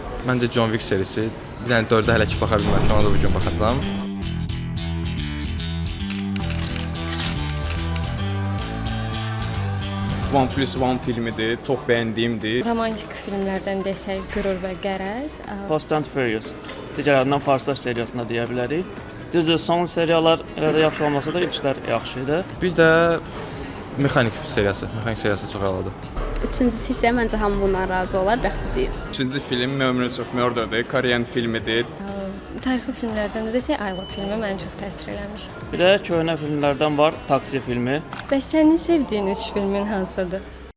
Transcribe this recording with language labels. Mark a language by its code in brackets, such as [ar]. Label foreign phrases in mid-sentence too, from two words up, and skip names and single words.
[az] Məncə John Wick serisi. Bir dənə 4-ə hələ ki baxa bilməmişəm, ona da bu gün baxacağam. One Plus One filmidir. Çox bəyəndiyimdir. Romantik filmlərdən desək Qürur və Qərəz. Fast and Furious. Digər adından Farslar seriyasında deyə bilərik. Düzdür, son seriyalar elə də yaxşı olmasa da ilklər yaxşı idi. Bir də Mexanik seriyası. Mexanik seriyası çox əladır. Üçüncüsü isə məncə hamı bundan razı olar, Bəxticiyi. Üçüncü film Memories of Murder'dır. Korean filmidir. Tarixi filmlərdən də desək Ayva filmi məni çox təsir eləmişdi. Bir də köhnə filmlərdən var Taksi filmi. Bəs sənin sevdiyin 3 filmin hansıdır?